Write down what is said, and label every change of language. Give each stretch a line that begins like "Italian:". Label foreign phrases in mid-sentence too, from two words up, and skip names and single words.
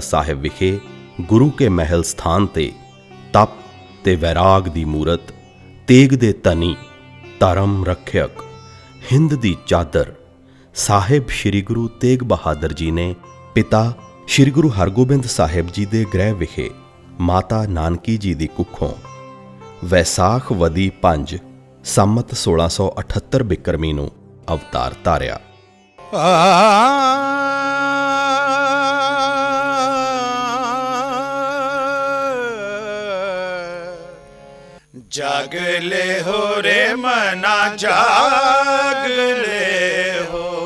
Punjabi: ਸਾਹਿਬ ਵਿਖੇ ਗੁਰੂ ਕੇ ਮਹਿਲ ਸਥਾਨ ਤੇ ਤਪ ਤੇ ਵੈਰਾਗ ਦੀ ਮੂਰਤ, ਤੇਗ ਦੇ ਧਨੀ, ਧਰਮ ਰੱਖਿਅਕ, ਹਿੰਦ ਦੀ ਚਾਦਰ ਸਾਹਿਬ ਸ਼੍ਰੀ ਗੁਰੂ ਤੇਗ ਬਹਾਦਰ ਜੀ ਨੇ ਪਿਤਾ ਸ਼੍ਰੀ ਗੁਰੂ ਹਰਗੋਬਿੰਦ ਸਾਹਿਬ ਜੀ ਦੇ ਗ੍ਰਹਿ ਵਿਖੇ ਮਾਤਾ ਨਾਨਕੀ ਜੀ ਦੀ ਕੁੱਖੋਂ ਵੈਸਾਖ ਵਦੀ 5 ਸੰਮਤ 1678 ਬਿਕਰਮੀ ਨੂੰ ਅਵਤਾਰ ਧਾਰਿਆ।
Hindi: जाग ले हो रे मना जाग ले हो,